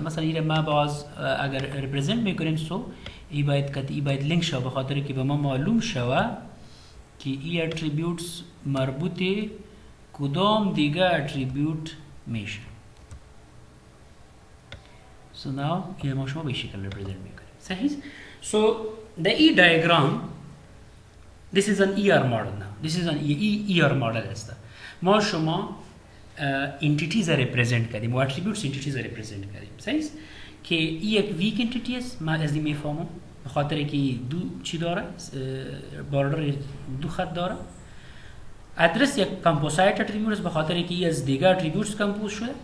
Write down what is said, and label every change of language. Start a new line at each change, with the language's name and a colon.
Persian: مثلا اینجا ما باز اگر ریپرزنت میکنیم سو ای باید لینک شود، به خاطر که به ما معلوم شود که ای اتریبیوتس مربوط کدام دیگه اتریبیوت میشه.
English: so now
Persian: این ما شما به شکل ریپرزنت میکنیم صحیح.
English: so the E diagram this is an ER model now. this is an ER model
Persian: است. ما شما انتیتیز ریپرزنت کردیم و اتریبیوتس انتیتیز ریپرزنت کردیم صحیح که این یک ویک انتیتی است. ما از این میفهمم به خاطر که دو چی داره، باردر دو خط داره. ادرس یک کمپوزایت اتریبیوت است به خاطر که از دیگه اتریبیوتس کمپوز شده.